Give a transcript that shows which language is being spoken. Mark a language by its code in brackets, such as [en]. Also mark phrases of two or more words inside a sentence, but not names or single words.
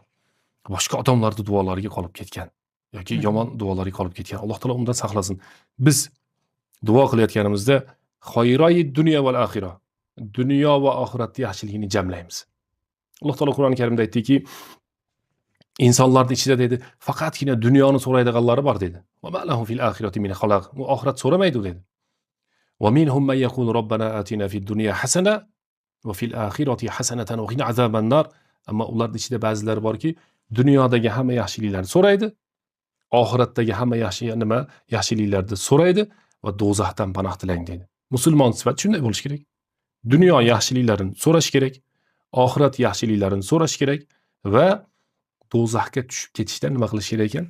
[uz] Boshqa odamlarning duolariga qolib ketgan yoki yomon duolariga qolib ketgan. Alloh taolo undan saqlasin. Biz duo qilayotganimizda [ar] خيري الدنيا والآخرة, [uz] dunyo va oxiratning yaxshiligini jamlaymiz. Alloh taolo Qur'oni Karimda aytdiki, insonlarning ichida dedi, faqatgina dunyoni so'raydiganlari bor dedi. [ar] وما لهم في الآخرة من خلاق. [uz] U oxirat so'ramaydi dedi. [ar] ومنهم من يقول ربنا آتنا في الدنيا حسنة وفي الآخرة حسنة وقنا عذاب النار. [uz] Ammo ularning ichida ba'zilari borki, dunyodagi hamma yaxshiliklarni so'raydi, oxiratdagi hamma yaxshiliklarni so'raydi va do'zaxdan panoh tilang dedi. Musulmon sifati shunday bo'lishi kerak. Dunyo yaxshiliklarini so'rash kerak, oxirat yaxshiliklarini so'rash kerak va do'zaxga tushib ketishdan nima qilish kerak ekan?